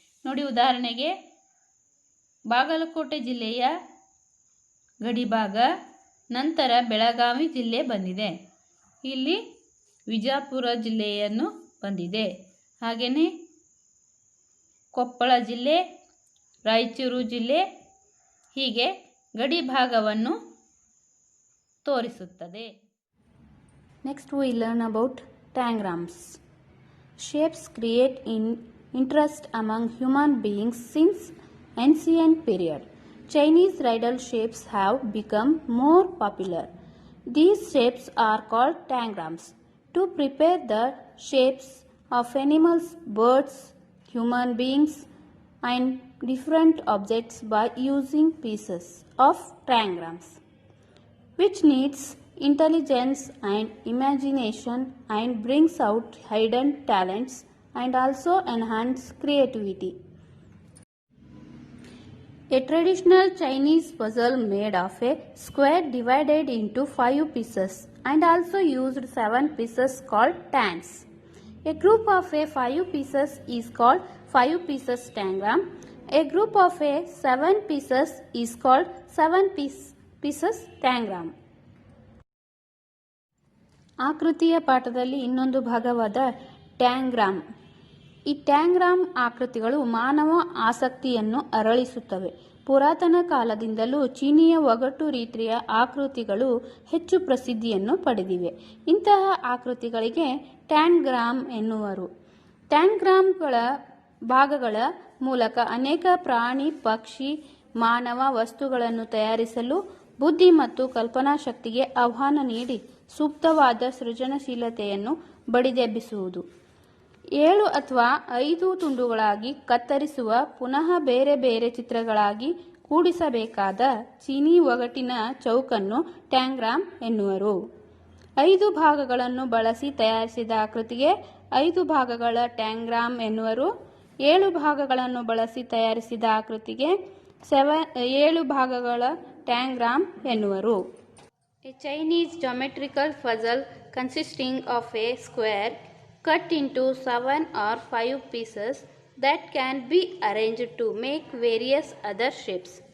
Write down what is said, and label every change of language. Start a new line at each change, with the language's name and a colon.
Kannada: ನೋಡಿ, ಉದಾಹರಣೆಗೆ ಬಾಗಲಕೋಟೆ ಜಿಲ್ಲೆಯ ಗಡಿಭಾಗ, ನಂತರ ಬೆಳಗಾವಿ ಜಿಲ್ಲೆ ಬಂದಿದೆ, ಇಲ್ಲಿ ವಿಜಯಪುರ ಜಿಲ್ಲೆಯನ್ನು ಬಂದಿದೆ, ಹಾಗೆಯೇ ಕೊಪ್ಪಳ ಜಿಲ್ಲೆ, ರಾಯಚೂರು ಜಿಲ್ಲೆ, ಹೀಗೆ ಗಡಿ ಭಾಗವನ್ನು ತೋರಿಸುತ್ತದೆ.
English: Next we learn about diagrams. Shapes create interest among human beings since ancient period. Chinese riddle shapes have become more popular. These shapes are called diagrams. To prepare the shapes of animals, birds, human beings and different objects by using pieces of diagrams, which needs intelligence and imagination and brings out hidden talents and also enhance creativity. A traditional Chinese puzzle made of a square divided into 5 pieces and also used 7 pieces called tans. A group of a 5 pieces is called 5 pieces tangram. A group of a 7 pieces is called 7 pieces tangram.
Kannada: ಆಕೃತಿಯ ಪಾಠದಲ್ಲಿ ಇನ್ನೊಂದು ಭಾಗವಾದ ಟ್ಯಾಂಗ್ರಾಮ್. ಈ ಟ್ಯಾಂಗ್ರಾಮ್ ಆಕೃತಿಗಳು ಮಾನವ ಆಸಕ್ತಿಯನ್ನು ಅರಳಿಸುತ್ತವೆ. ಪುರಾತನ ಕಾಲದಿಂದಲೂ ಚೀನಿಯ ಒಗಟು ರೀತಿಯ ಆಕೃತಿಗಳು ಹೆಚ್ಚು ಪ್ರಸಿದ್ಧಿಯನ್ನು ಪಡೆದಿವೆ. ಇಂತಹ ಆಕೃತಿಗಳಿಗೆ ಟ್ಯಾಂಗ್ರಾಮ್ ಎನ್ನುವರು. ಟ್ಯಾಂಗ್ರಾಮ್ಗಳ ಭಾಗಗಳ ಮೂಲಕ ಅನೇಕ ಪ್ರಾಣಿ, ಪಕ್ಷಿ, ಮಾನವ ವಸ್ತುಗಳನ್ನು ತಯಾರಿಸಲು ಬುದ್ಧಿ ಮತ್ತು ಕಲ್ಪನಾ ಶಕ್ತಿಗೆ ಆಹ್ವಾನ ನೀಡಿ ಸೂಕ್ತವಾದ ಸೃಜನಶೀಲತೆಯನ್ನು ಬಡಿದೆಬ್ಬಿಸುವುದು. 7 ಅಥವಾ 5 ತುಂಡುಗಳಾಗಿ ಕತ್ತರಿಸುವ ಪುನಃ ಬೇರೆ ಬೇರೆ ಚಿತ್ರಗಳಾಗಿ ಕೂಡಿಸಬೇಕಾದ ಚೀನಿ ಒಗಟಿನ ಚೌಕನ್ನು ಟ್ಯಾಂಗ್ರಾಮ್ ಎನ್ನುವರು. 5 ಭಾಗಗಳನ್ನು ಬಳಸಿ ತಯಾರಿಸಿದ ಆಕೃತಿಗೆ 5 ಭಾಗಗಳ ಟ್ಯಾಂಗ್ರಾಮ್ ಎನ್ನುವರು. 7 ಭಾಗಗಳನ್ನು ಬಳಸಿ ತಯಾರಿಸಿದ ಆಕೃತಿಗೆ 7 ಭಾಗಗಳ ಟ್ಯಾಂಗ್ರಾಮ್ ಎನ್ನುವರು.
English: A Chinese geometrical puzzle consisting of a square cut into 7 or 5 pieces that can be arranged to make various other shapes.